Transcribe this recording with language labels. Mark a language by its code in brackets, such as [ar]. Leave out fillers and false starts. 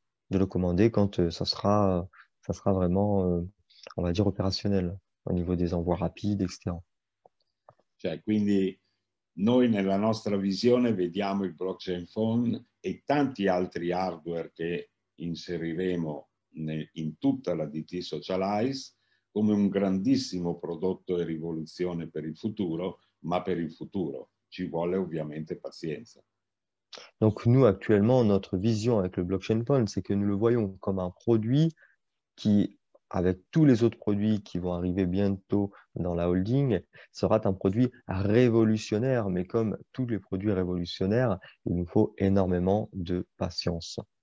[fr] De le commander quand ça sera vraiment, on va dire, opérationnel au niveau des envois rapides, etc. [it] Cioè, quindi noi nella nostra visione vediamo il blockchain phone e tanti altri hardware che inseriremo in tutta la DT Socialize come un grandissimo prodotto e rivoluzione per il futuro, ma per il futuro ci vuole ovviamente pazienza. [fr] Donc nous, actuellement, notre vision avec le blockchain phone, c'est que nous le voyons comme un produit qui, avec tous les autres produits qui vont arriver bientôt dans la holding, sera un produit révolutionnaire. Mais comme tous les produits révolutionnaires, il nous faut énormément de patience.